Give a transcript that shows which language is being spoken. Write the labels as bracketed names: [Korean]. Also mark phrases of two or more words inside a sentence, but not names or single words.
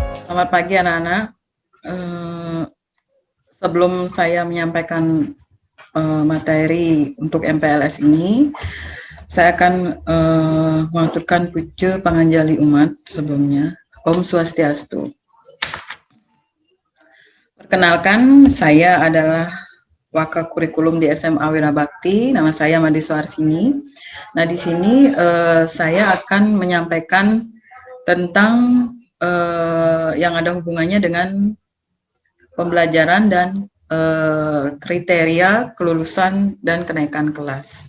[Indonesian] Selamat pagi anak-anak. Sebelum saya menyampaikan materi untuk MPLS ini, saya akan mengaturkan puja panganjali umat sebelumnya. [Sanskrit] ॐ स्वस्त्यस्तु. [Indonesian] Perkenalkan, saya adalah Waka Kurikulum di SMA Wirabakti. Nama saya Madi Suarsini. Nah, di sini saya akan menyampaikan tentang yang ada hubungannya dengan pembelajaran dan kriteria kelulusan dan kenaikan kelas.